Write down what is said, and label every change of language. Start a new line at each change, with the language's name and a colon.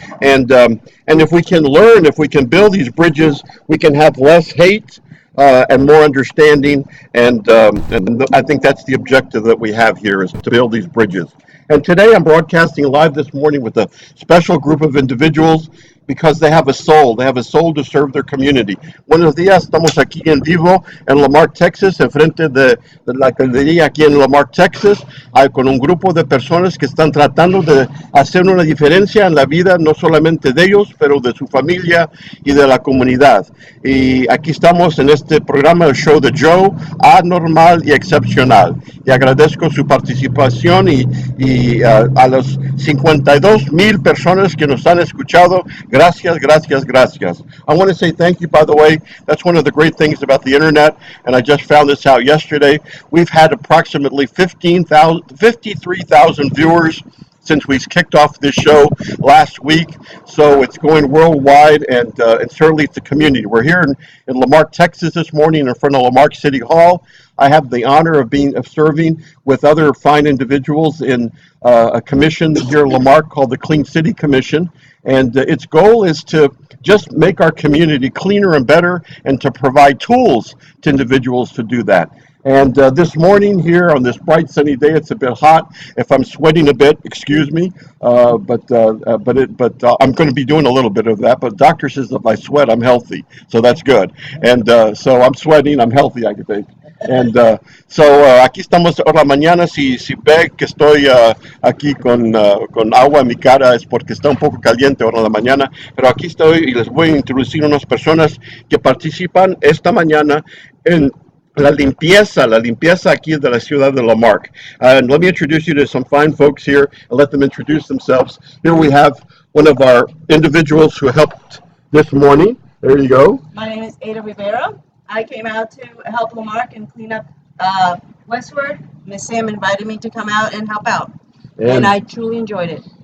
English: And if we can learn, if we can build these bridges, we can have less hate and more understanding. And I think that's the objective that we have here is to build these bridges. And today I'm broadcasting live this morning with a special group of individuals because they have a soul. They have a soul to serve their community.
Spanish: Buenos días, estamos aquí en vivo en Lamarck, Texas, enfrente de la alcaldía aquí en Lamarck, Texas, con un grupo de personas que están tratando de hacer una diferencia en la vida, no solamente de ellos, pero de su familia y de la comunidad. Y aquí estamos en este programa, el show de Joe, anormal y excepcional. Y agradezco su participación y a los 52,000 personas que nos han escuchado. Gracias, gracias, gracias.
English: I want to say thank you, by the way. That's one of the great things about the internet, and I just found this out yesterday. We've had approximately 53,000 viewers since we kicked off this show last week. So it's going worldwide, and certainly it's the community. We're here in Lamarck, Texas this morning in front of Lamarck City Hall. I have the honor of serving with other fine individuals in a commission here in Lamarck called the Clean City Commission. And its goal is to just make our community cleaner and better and to provide tools to individuals to do that. And this morning here on this bright sunny day, it's a bit hot. If I'm sweating a bit, excuse me, but I'm going to be doing a little bit of that. But doctor says if I sweat, I'm healthy, so that's good. And so I'm sweating, I'm healthy, I think.
Spanish: And aquí estamos por la mañana. Si ve que estoy aquí con agua en mi cara es porque está un poco caliente ahora en la mañana. Pero aquí estoy y les voy a introducir unas personas que participan esta mañana en la limpieza aquí de la ciudad de Lamarck.
English: And let me introduce you to some fine folks here and let them introduce themselves. Here we have one of our individuals who helped this morning. There you go. My name is Ada Rivera. I came out to help Lamarck and clean up Westward. Miss Sam invited me to come out and help out, and I truly enjoyed it.